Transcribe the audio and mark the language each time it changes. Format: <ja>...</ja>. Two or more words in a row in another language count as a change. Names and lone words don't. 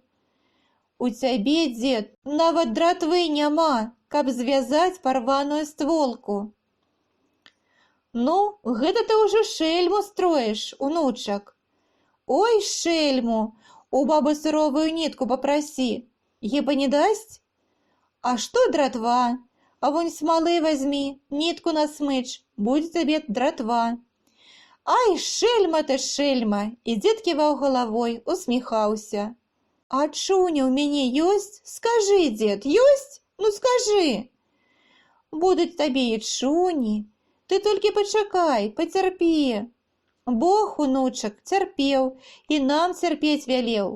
<be>У цябе, дед, нават дратвы няма, каб звязаць парваную стволку. Ну, гэта ты ўжо шэльму строіш, унучак. Ой, шэльму, у бабы суровую нітку папрасі, хіба не дасць? А што дратва? А вунь смалы возьми, нитку насмыч,</be> <ru>будет тебе дратва.</ru> <be>Ай, шельма ты, шельма! І дед ківаў головой, усміхаўся. А чуня у мяне ёсць? Скажи, дед, ёсць? Ну скажи. Будуць табе і чуні. Ты толькі пачакай, пацярпі. Бог, унучак, цярпеў, і нам цярпець вялеў.</be>